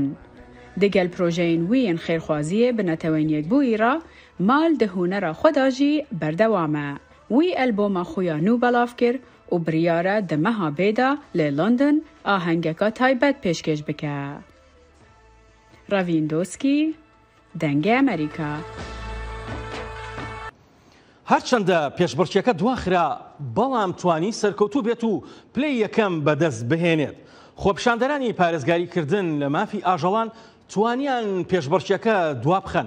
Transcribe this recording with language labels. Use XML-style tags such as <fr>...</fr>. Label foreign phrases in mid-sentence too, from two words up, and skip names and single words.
<ku>Di gel projeyên wî yên xêrxwaziyê bi netewên yekbûyî ra mal di hunera xwe de jî berdewam e. Wî alboma xuya nû belav kir û biryare di meha bêda lê London ahengeka taybet pêşkêş bike.</ku> <ckb>Ravindowski دەنگی ئەمریکا. هەرچەندە پێشبڕکێکە دواخرا بەڵام توانی سەرکەوتوو بێت و پلەی یەکەم بەدەست بهێنێت. خۆپیشاندەرانی پارێزگاریکردن لە مافی ئاژەڵان توانیان پێشبڕکێکە دوا بخەن.</ckb>